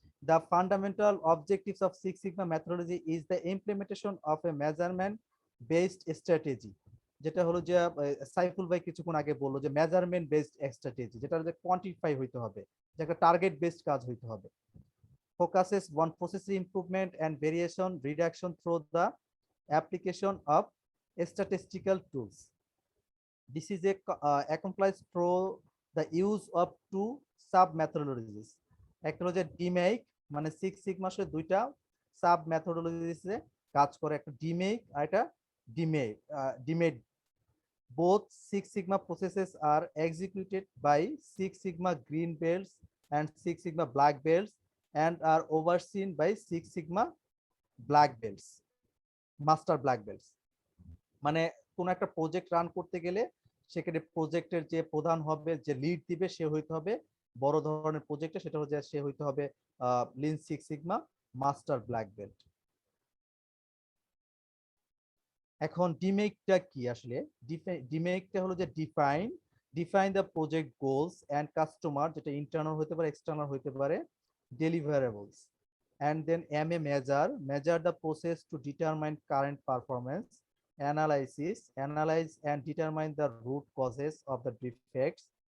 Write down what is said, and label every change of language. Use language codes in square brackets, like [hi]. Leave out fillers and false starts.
[en] The fundamental objectives of Six Sigma methodology is the implementation of a measurement based strategy. [bn] যেটা হলো যে সাইফুল ভাই কিছুক্ষণ আগে বললো যে মেজারমেন্ট বেসড স্ট্র্যাটেজি, যেটা হচ্ছে কোয়ান্টিফাই হইতে হবে, যে একটা টার্গেট বেসড কাজ হইতে হবে। [en] Focuses on process improvement and variation reduction through the application of statistical tools. This is accomplished through the use of two sub methodologies. [bn] একটা হলো যে ডিমেক, মানে সিক্স সিগমার দুইটা সাব মেথোডোলজিসে কাজ করে, একটা ডিমেক আর একটা deemed. [en] Both Six Sigma processes are executed by Six Sigma green belts and Six Sigma black belts and are overseen by Six Sigma black belts, master black belts. [bn] মানে কোন একটা প্রজেক্ট রান করতে গেলে সেখানে প্রজেক্টের যে প্রধান হবে, যে লিড দিবে, সে হইতে হবে বড় ধরনের প্রজেক্টে, সেটা হচ্ছে সে হইতে হবে Lin six sigma master black belt. এখন ডিমেকটা কি আসলে? ডিমেকটা হলো যে [en] define the project goals and customer, [bn] যেটা ইন্টারনাল হতে পারে, [en] external হতে পারে, deliverables, and then MA measure the process to determine current performance, analyze and determine the root causes of the defects,